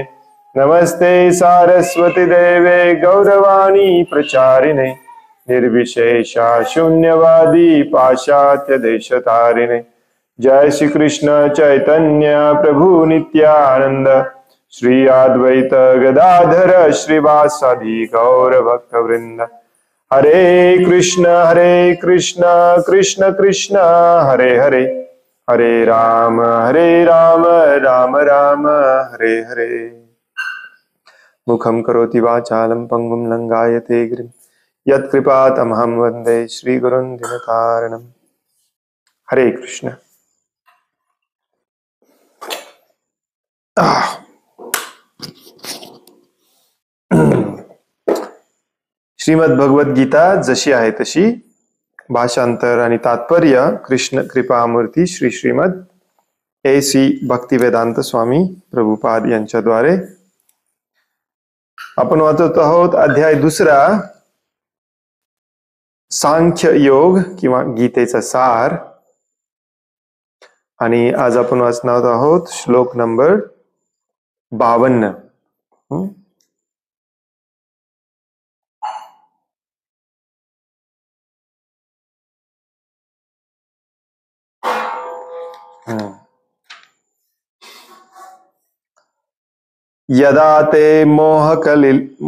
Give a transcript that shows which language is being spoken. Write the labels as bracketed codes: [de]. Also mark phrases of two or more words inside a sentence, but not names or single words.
[sa] नमस्ते सारस्वती देवे गौरवाणी प्रचारिणे निर्विशेषा शून्यवादी पाश्चात्य देशतारिणे। जय श्री कृष्ण चैतन्य प्रभु नित्यानंद श्री अद्वैत गदाधर श्रीवासादि गौर भक्त वृंद। हरे कृष्ण कृष्ण कृष्ण हरे हरे, हरे राम राम राम हरे हरे। मुखं करोति वाचालं पंगुं लंघायते गिरिं यत्कृपातमहं वन्दे श्रीगुरुं दिनतारिणम्। हरे कृष्ण। [mr] श्रीमद भगवत गीता जशी आहे तशी, भाषांतर आणि तात्पर्य कृष्ण कृपामूर्ती श्री श्रीमद A.C. भक्तिवेदांत स्वामी प्रभुपाद यांच्याद्वारे आपण वाचत आहोत अध्याय 2, सांख्य योग किंवा गीतेचा सार। आणि आज आपण वाचणार आहोत श्लोक नंबर 52। [sa] यदा ते मोहकलिल